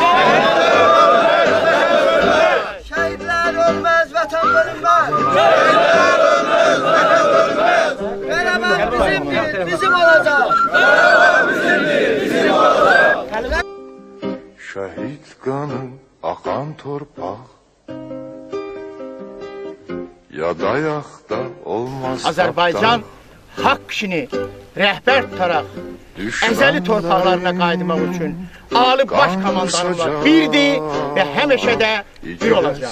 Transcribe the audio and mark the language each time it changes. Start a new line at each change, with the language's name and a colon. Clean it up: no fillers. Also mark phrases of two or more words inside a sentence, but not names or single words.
Turkish: Şehitler ölmez, vatan bölünmez. Şehitler ölmez, vatan bölünmez. Beraber bizimdir, bizim olacak. Beraber bizimdir, bizim olacak.
Azerbaijani: Şəhid qanı axan torpaq Yadayaqda olmaz Azərbaycan haqq işini rəhbər tutaraq əzəli torpaqlarına qayıtmaq üçün Ali Baş Komandanımla birdir və həmişə də bir olacaq.